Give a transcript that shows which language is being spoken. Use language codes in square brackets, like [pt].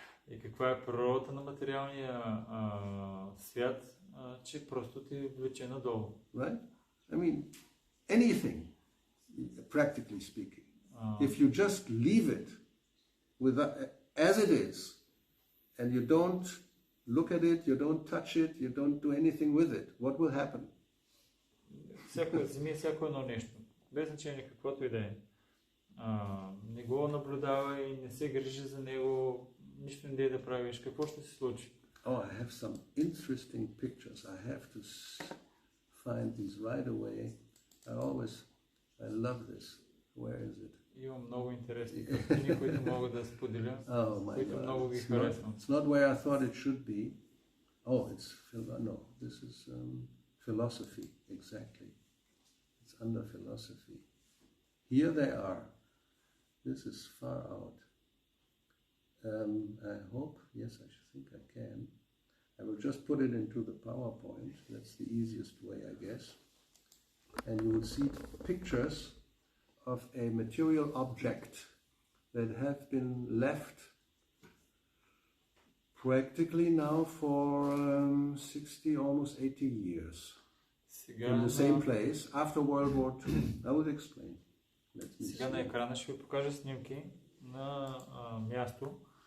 [bg] И каква е природата на материалния свят, че просто ти влече надолу. [en] Right? I mean, anything, practically speaking. If you just leave it as it is, and you don't look at it, you don't touch it, you don't do anything with it, what will happen? [bg] Всяко едно нещо, без значение каквото и да е. Не го наблюдава и не се грижи за него, нищо не да правиш. Какво ще се случи? [en] Oh, I have some interesting pictures. I have to find these right away. I love this. Where is it? [bg] Имам много интересни картини, които мога да споделя, които много ги харесвам. [en] It's not where I thought it should be. Oh, this is philosophy, exactly. It's under philosophy. Here they are. This is far out. I hope, yes, I think I can. I will just put it into the PowerPoint. That's the easiest way, I guess. And you will see pictures of a material object that have been left practically now for 60, almost 80 years in the same place after World War II. I will explain. [bg] Сега на екрана ще ви покажа снимки на място.